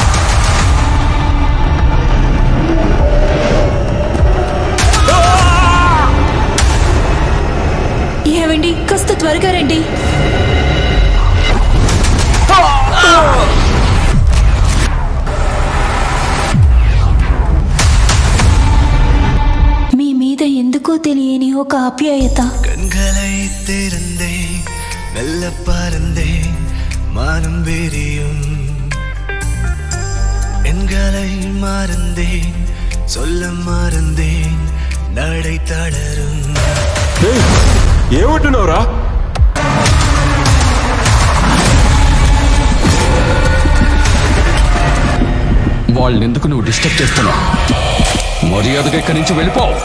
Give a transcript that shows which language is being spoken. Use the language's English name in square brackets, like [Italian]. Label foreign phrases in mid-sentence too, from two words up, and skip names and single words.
[Telugu] ఏవండి, కాస్త త్వరగా రండి. మీ మీద ఎందుకో తెలియని ఒక ఆప్యాయత. [Tamil] கண்களை திறந்தேன், மெல்ல பறந்தேன், மானம் விரியும். எண்களை மறந்தேன், சொல்ல மறந்தேன், நடை தளரும். [Telugu] ఏమంటున్నావురా? వాళ్ళెందుకు నువ్వు డిస్టర్బ్ చేస్తున్నావు? మర్యాదగా ఇక్కడి నుంచి వెళ్ళిపో.